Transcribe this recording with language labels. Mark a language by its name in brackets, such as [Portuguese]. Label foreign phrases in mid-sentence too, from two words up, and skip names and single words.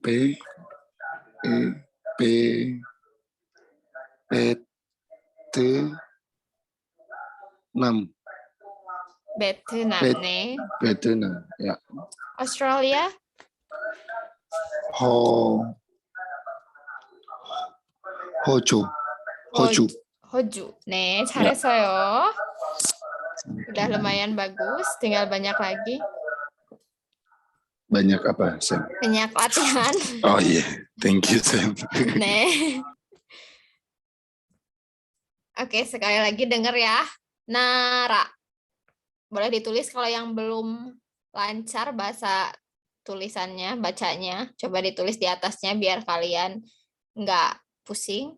[Indonesian] Vietnam nih. Vietnam ya. Australia Hoju. [Korean] 네, 잘했어요. [Indonesian] Udah lumayan bagus, tinggal banyak lagi. Banyak apa, Sam? Banyak latihan. Oh iya, [English] thank you, Sam. [Korean] 네. [Indonesian] Oke, sekali lagi denger ya. Nara. Boleh ditulis kalau yang belum lancar bahasa tulisannya, bacanya. Coba ditulis di atasnya biar kalian nggak pusing.